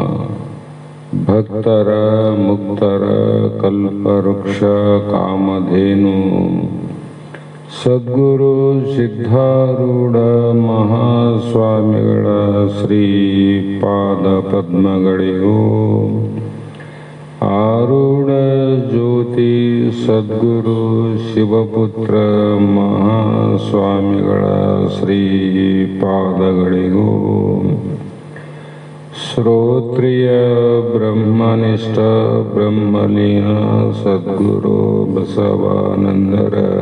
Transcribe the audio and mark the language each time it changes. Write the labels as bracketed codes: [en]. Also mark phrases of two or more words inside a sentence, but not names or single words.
[kn] ಭಕ್ತರ ಮುಕ್ತರ ಕಲ್ಪವೃಕ್ಷ ಕಾಮಧೇನು ಸದ್ಗುರು ಸಿದ್ಧಾರೂಢ महास्वामिಗಳ ಶ್ರೀ ಪಾದ ಪದ್ಮಗಳಿಗೂ ಆರೂಢ ಜ್ಯೋತಿ ಸದ್ಗುರು ಶಿವಪುತ್ರ ಮಹಾಸ್ವಾಮಿಗಳ ಶ್ರೀ ಪಾದಗಳಿಗೂ ಶ್ರೋತ್ರಿಯ ಬ್ರಹ್ಮನಿಷ್ಠ ಬ್ರಹ್ಮಲೀನ ಸದ್ಗುರು ಬಸವಾನಂದರ